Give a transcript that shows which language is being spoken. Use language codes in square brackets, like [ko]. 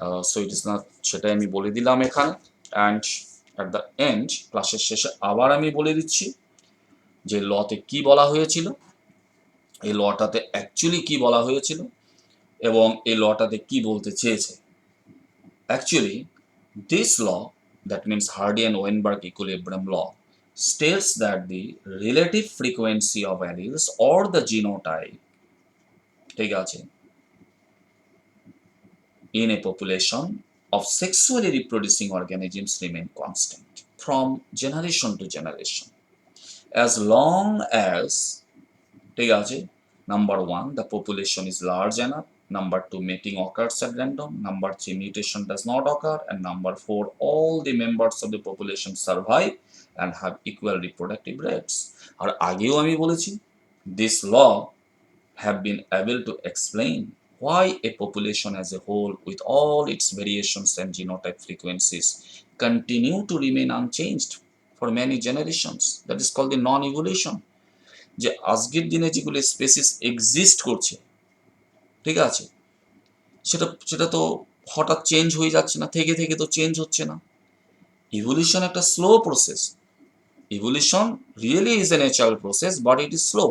[bn] So it is not, সেটাই আমি বলে দিলাম এখানে। অ্যান্ড অ্যাট দ্য এন্ড, ক্লাসের শেষে আবার আমি বলে দিচ্ছি যে লতে কি বলা হয়েছিল, এই লটাতে অ্যাকচুয়ালি কি বলা হয়েছিল, এবং এই লটাতে কি বলতে চেয়েছে। [en] Actually this law, that means Hardy and Weinberg equilibrium law, states that the relative frequency of alleles or the genotype, ঠিক আছে, in a population of sexually reproducing organisms remain constant from generation to generation as long as, ঠিক আছে, number 1 the population is large enough, number 2 mating occurs at random, number 3 mutation does not occur, and number 4 all the members of the population survive and have equal reproductive rates. আর আগেও আমি বলেছি, this law have been able to explain why a population as a whole with all its variations and genotype frequencies continue to remain unchanged for many generations. That is called the non-evolution. [bn] যে আজকের দিনে যেগুলো species exist করছে, ঠিক আছে, সেটা সেটা তো হঠাৎ চেঞ্জ হয়ে যাচ্ছে না, থেকে থেকে তো চেঞ্জ হচ্ছে না। [en] Evolution একটা slow process. Evolution really is a natural process, but it is slow.